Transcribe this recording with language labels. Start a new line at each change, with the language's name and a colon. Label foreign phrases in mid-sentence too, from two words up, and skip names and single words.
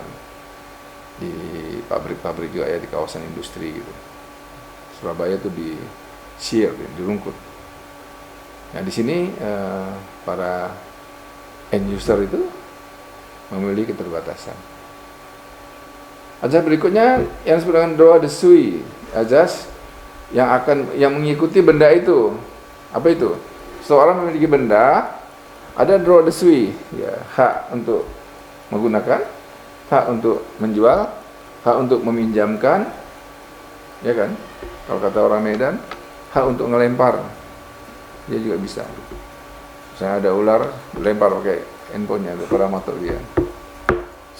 Indonesian: Di pabrik-pabrik juga ya, di kawasan industri gitu. Surabaya itu di Sir, di Rungkut. Nah, di sini para
English: end user
Indonesian: itu memiliki keterbatasan. Azas berikutnya yang disebut dengan
French: droit de suite,
Indonesian: azas yang mengikuti benda itu. Apa itu? Seorang memiliki benda, ada
French: droit de suite,
Indonesian: ya, hak untuk menggunakan, hak untuk menjual, hak untuk meminjamkan, ya kan? Kalau kata orang Medan, hak untuk ngelempar, dia juga bisa. Misalnya ada ular, dilempar pakai handphonenya, ada parameter dia.